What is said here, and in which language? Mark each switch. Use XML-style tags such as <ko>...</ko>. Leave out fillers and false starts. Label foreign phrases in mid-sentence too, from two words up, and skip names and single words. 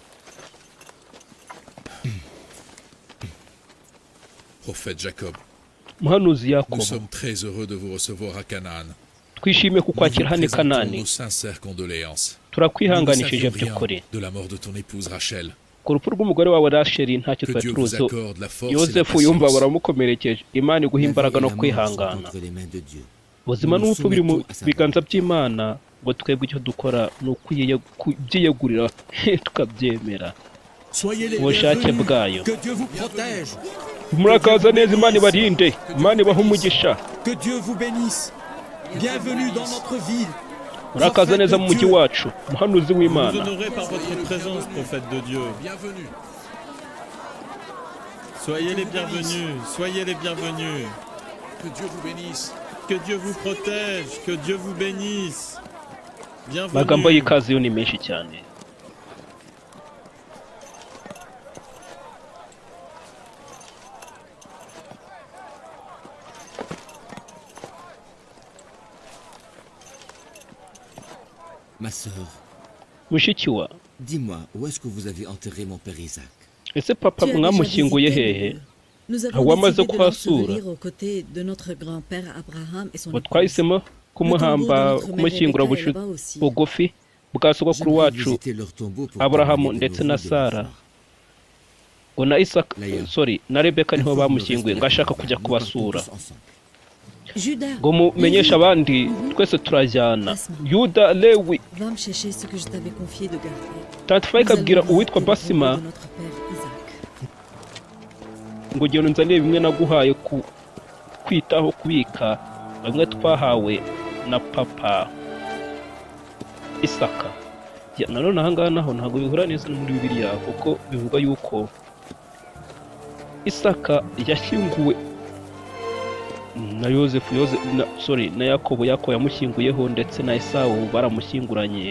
<fr>Prophète Jacob,</fr> <rw>muhanuzi</rw> <fr>Nous</fr> <rw>Yakobo,</rw> <fr>sommes très heureux de vous recevoir à Canaan.</fr> <rw>twishimiye</rw> <fr>Nous vous</fr> <rw>kukwakira hano i</rw> <fr>présentons</fr> <rw>Kanani.</rw> <fr>nos sincères condoléances. Nous ne</fr> <rw>Turakwihanganishije</rw> <fr>savions rien</fr> <rw>by'ukuri.</rw> <fr>de la mort de ton épouse Rachel.</fr> <rw>Ku rupfu rw'umugore wawe Rasheli ntacyo</rw> <fr>Que</fr> <rw>twari</rw> <fr>Dieu vous</fr> <rw>turuzi.</rw> <fr>accorde la force et la</fr> <rw>Yosefu yumva</rw> <fr>patience.</fr> <rw>baramukomerekeje. Imana iguha imbaraga no kwihangana. Ubuzima n'urupfu biri mu biganza by'Imana, ngo twebwe icyo dukora ni ukwiyegurira tukabyemera</rw> <fr>Soyez les</fr> <rw>ubushake</rw> <fr>bienvenus.</fr> <rw>bwayo.</rw> <fr>Que Dieu vous protège.</fr> <rw>Murakaza neza, Imana ibarinde, Imana ibahe umugisha.</rw> <fr>Que Dieu vous bénisse. Bienvenue dans notre ville.</fr> <rw>Murakaza neza mu mujyi wacu, muhanuzi</rw> <fr>Vous</fr> <rw>w'Imana.</rw> <fr>honorez par votre présence, prophète de Dieu. Bienvenue. Soyez les bienvenus, soyez les bienvenus. Que Dieu vous bénisse. Que Dieu vous protège, que Dieu vous bénisse.</fr> <rw>Amagambo</rw> <fr>Bienvenue.</fr> <rw>y'ikaze yo ni menshi cyane.</rw> <fr>Ma sœur,</fr> <rw>Mushiki wa,</rw> <fr>dis-moi, où est-ce que vous avez enterré mon père Isaac?</fr> <rw>ese papa</rw> <fr>Tu as déjà</fr> <rw>mwamushyinguye</rw> <fr>visité</fr> <rw>hehe?</rw> <fr>le lieu. Nous</fr> <rw>Aho</rw> <fr>avons</fr> <rw>wamaze</rw> <fr>décidé de</fr> <rw>kuhasura.</rw> <fr>l'ensevelir aux côtés de notre grand-père Abraham et son</fr> <rw>Ngo</rw> <fr>épouse.</fr> <rw>twahisemo kumuhamba, kumushyingura bugufi bwa sogokuru wacu</rw> <fr>Visiter leur tombeau pour</fr> <rw>Aburahamu</rw> <fr>témoigner de</fr> <rw>ndetse</rw> <fr>nos</fr> <rw>na</rw> <fr>vies de</fr> <rw>Sara.</rw> <fr>foi.</fr> <rw>ngo na Isaka, Leya. sorry, na Rebeka niho</rw> <fr>Informe le</fr> <rw>bamushyinguye,</rw> <fr>reste</fr> <rw>ngo</rw> <fr>de la</fr> <rw>ashaka</rw> <fr>famille.</fr> <rw>kujya</rw> <fr>Nous partons</fr> <rw>kubasura.</rw> <fr>tous ensemble. Judas,</fr> <rw>Ngo mumenyeshe abandi twese turajyana. Yuda, Lewi,</rw> <fr>va me chercher ce que je t'avais confié de garder.</fr> <rw>Tante Faye</rw> <fr>Nous</fr> <rw>ikabwira</rw> <fr>allons</fr> <rw>uwitwa</rw> <fr>visiter le</fr> <rw>Basima</rw> <fr>tombeau de notre père Isaac.</fr> <rw>ngo genda unzanire bimwe naguhaye kwitaho kubika, bimwe twahawe na papa Isaka. Nanone aha ngaha naho ntabwo bihura neza no muri Bibiliya, kuko bivuga yuko Isaka yashyinguwe na na Yakobo yamushyinguyeho, ndetse na Esawu baramushyinguranye.</rw>